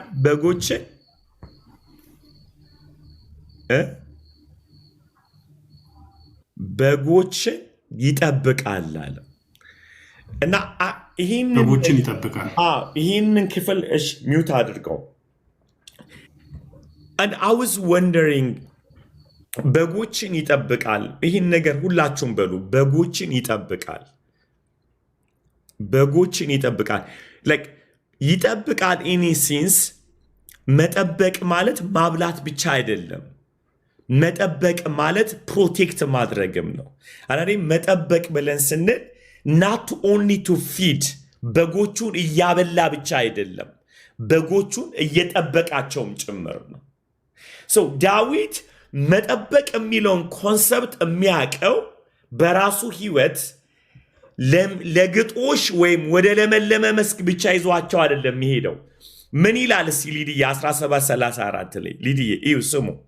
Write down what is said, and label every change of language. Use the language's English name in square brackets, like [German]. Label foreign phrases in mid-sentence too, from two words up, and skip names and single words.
[Amharic] በጎችን ይጠብቃል አለ እና በጎችን ይጠብቃል። ይህንን ክፍል ሚውት አድርገው። [English] and I was wondering [Amharic] በጎችን ይጠብቃል። ይህን ነገር ሁላችሁም በሉ። በጎችን ይጠብቃል። በጎችን ይጠብቃል። like ይጠብቃል [English] in sense [Amharic] መጠበቅ ማለት ማብላት ብቻ አይደለም። መጠበቅ ማለት ፕሮቴክት ማድረግም ነው። አንዴ መጠበቅ ብለን ስንል [English] not only to feed [Amharic] በጎቹን እያበላ ብቻ አይደለም፣ በጎቹን እየጠበቃቸውም ጭምር ነው። so ዳዊት መጠበቅ የሚለውን ኮንሰፕት የሚያውቀው በራሱ ህይወት ለግጦሽ ወይም ወደ ለመለመ መስክ ብቻ ይዟቸው አይደለም የሚሄደው። ምን ይላል እስቲ ሊድዬ 17:34 ላይ ሊድዬ እዩ ስሙ።